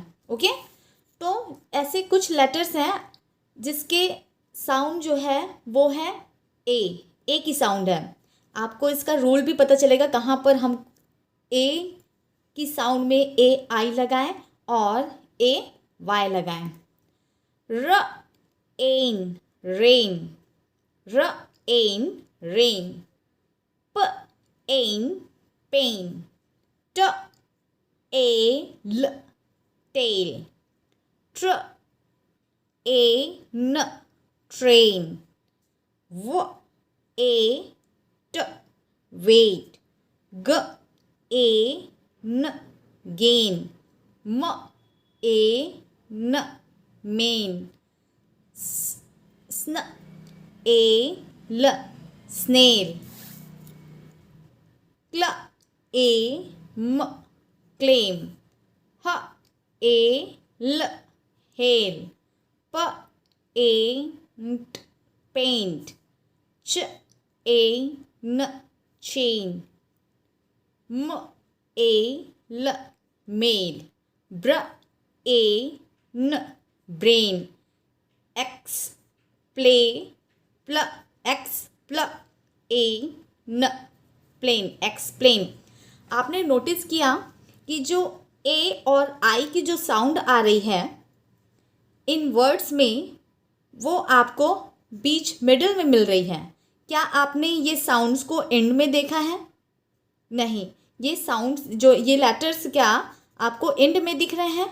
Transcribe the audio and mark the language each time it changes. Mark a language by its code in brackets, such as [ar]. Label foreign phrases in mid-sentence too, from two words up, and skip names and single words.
[hi] ओके, तो ऐसे कुछ लेटर्स हैं जिसके साउंड जो है वो है ए की साउंड है। आपको इसका रूल भी पता चलेगा कहाँ पर हम ए की साउंड में ए आई लगाएं और ए वाई लगाएं। [en] r ain rain, r ain rain, p ain pain, t ai l tail, tr ai n train, w ai t wait, g ai n gain, m ai n main, sn ai l snail, cl ai m claim, h ai l hail, p ai paint, ch ai n chain, m ai l mail, br ai n brain, ex pla pl ex pl ai n plain, explain. [hi] आपने नोटिस किया कि जो ए और आई की जो साउंड आ रही है इन वर्ड्स में, वो आपको बीच मिडिल में मिल रही है। क्या आपने ये साउंड्स को एंड में देखा है? नहीं, ये साउंड्स जो ये लेटर्स क्या आपको एंड में दिख रहे हैं?